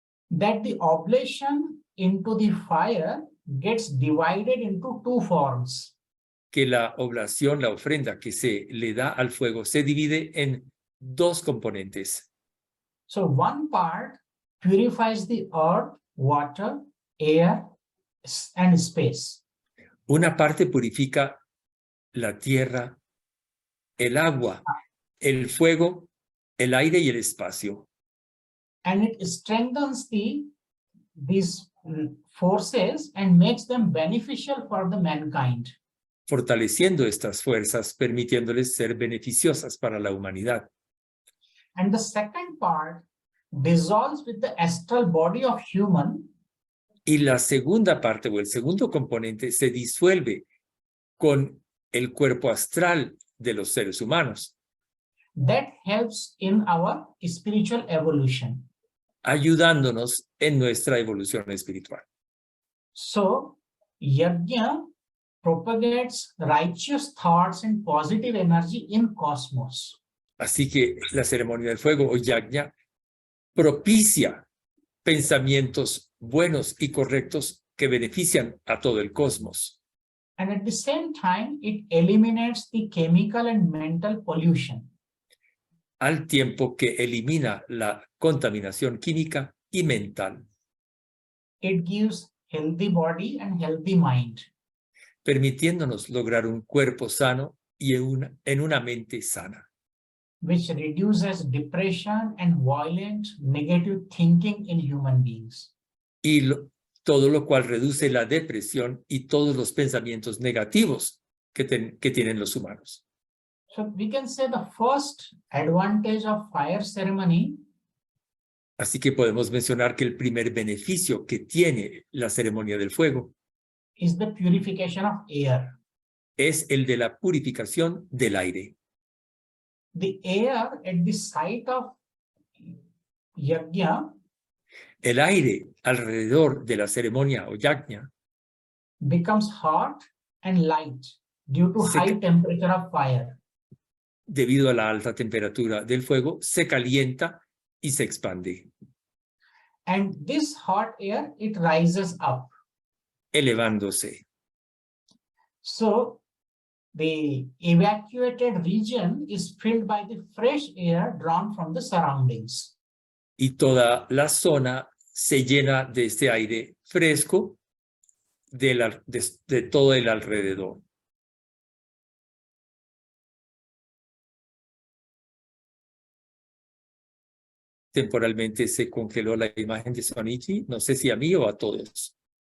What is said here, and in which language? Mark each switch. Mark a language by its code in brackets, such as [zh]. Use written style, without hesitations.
[en] that the oblation into the fire gets divided into two forms. [es] que la oblación, la ofrenda que se le da al fuego, se divide en dos componentes. [en] So one part purifies the earth, water, air, and space. [es] Una parte purifica la tierra, el agua, el fuego, el aire y el espacio. [en] And it strengthens these forces and makes them beneficial for the mankind. [es] Fortaleciendo estas fuerzas, permitiéndoles ser beneficiosas para la humanidad. [en] And the second part dissolves with the astral body of human. [es] Y la segunda parte o el segundo componente se disuelve con el cuerpo astral de los seres humanos, [en] That helps in our spiritual evolution. [es] ayudándonos en nuestra evolución espiritual. [en] So, yajna propagates righteous thoughts and positive energy in cosmos. [es] Así que la ceremonia del fuego o yajna propicia pensamientos buenos y correctos que benefician a todo el cosmos. [en] And at the same time, it eliminates the chemical and mental pollution. [es] Al tiempo que elimina la contaminación química y mental, [en] It gives healthy body and healthy mind. [es] permitiéndonos lograr un cuerpo sano y en una mente sana, [en] Which reduces depression and violent negative thinking in human beings. [es] y todo lo cual reduce la depresión y todos los pensamientos negativos que tienen los humanos. [en] So we can say the first advantage of fire ceremony [es] Así que podemos mencionar que el primer beneficio que tiene la ceremonia del fuego [en] is the purification of air. [es] es el de la purificación del aire. [en] The air at the site of yajna [es] El aire alrededor de la ceremonia o yajna [en] becomes hot and light due to high temperature of fire. [es] Debido a la alta temperatura del fuego, se calienta y se expande, [en] And this hot air, it rises up. [es] elevándose. [en] So the evacuated region is filled by the fresh air drawn from the surroundings. [es] Y toda la zona se llena de este aire fresco de todo el alrededor. Temporalmente se congeló la imagen de Swamiji, no sé si a mí o a todos.